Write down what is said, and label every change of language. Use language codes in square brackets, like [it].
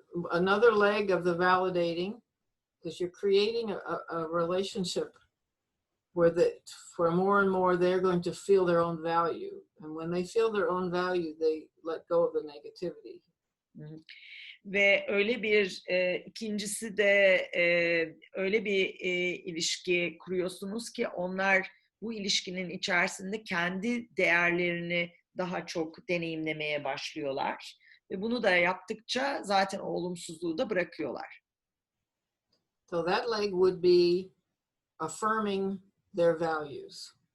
[en] Another leg of the validating is you're creating a relationship where more and more they're going to feel their own value. And when they feel their own value, they let go of the negativity. [tr] Ve öyle bir ikincisi de öyle bir ilişki kuruyorsunuz ki onlar bu ilişkinin içerisinde kendi değerlerini daha çok deneyimlemeye başlıyorlar. Ve bunu da yaptıkça zaten o olumsuzluğu da bırakıyorlar. [en] So that leg would be affirming their values.